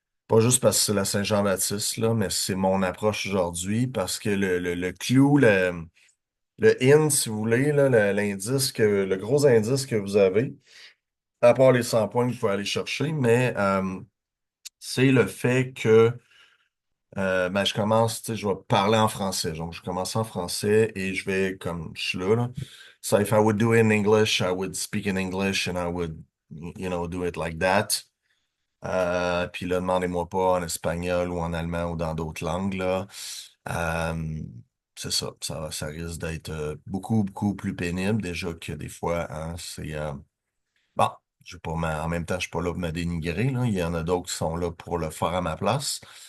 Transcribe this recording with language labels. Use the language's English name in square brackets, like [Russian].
[French] Pas juste parce que c'est la Saint-Jean-Baptiste, là, mais c'est mon approche aujourd'hui parce que le clou, le in, si vous voulez, là, l'indice le gros indice que vous avez, à part les 100 points que vous pouvez aller chercher, mais c'est le fait que ben, je commence, tu sais, je vais parler en français. Donc, je commence en français et je vais comme je suis là. [English] So if I would do it in English, I would speak in English and I would, do it like that. [French] Puis là, demandez-moi pas en espagnol ou en allemand ou dans d'autres langues, là. Euh, c'est ça. Ça risque d'être beaucoup, beaucoup plus pénible. Déjà que des fois, hein, c'est bon, je vais pas en même temps, je suis pas là pour me dénigrer, là. Il y en a d'autres qui sont là pour le faire à ma place.